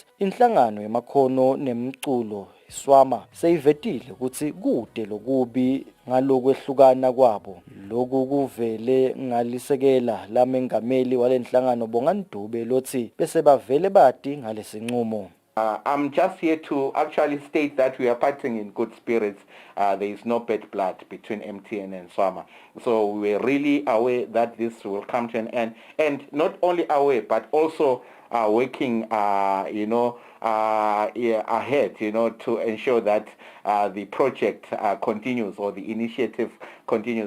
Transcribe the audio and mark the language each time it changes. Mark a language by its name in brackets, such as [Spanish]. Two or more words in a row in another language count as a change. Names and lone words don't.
[Swati] Inhlangano yemakhono nemculo Swama seyivetile ukuthi kude lokubi ngalokwehlukana kwabo. Lokhu kuvele ngalisekela lamengameli walenhlangano Bongani Dube lothi bese bavele bati ngalesinqumo. [English] I'm just here to actually state that we are parting in good spirits. There is no bad blood between MTN and Swama. So we're really aware that this will come to an end. And not only aware, but also working, ahead, to ensure that the project continues or the initiative continues.